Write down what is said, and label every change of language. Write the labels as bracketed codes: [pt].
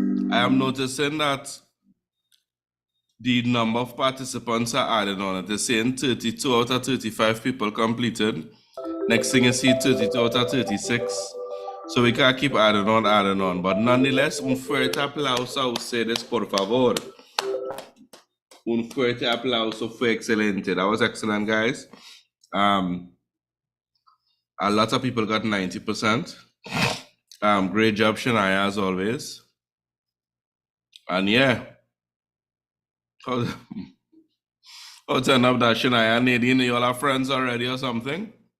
[en] I am noticing that the number of participants are added on it. They're saying 32 out of 35 people completed. Next thing you see, 32 out of 36. So we can't keep adding on. [es] But nonetheless, un fuerte aplauso a ustedes, por favor. Un fuerte aplauso, fue excelente. [en] That was excellent, guys. A lot of people got 90%. Great job, Shania, as always. And yeah. How turn up that, Shania? Nadine, you all are friends already or something?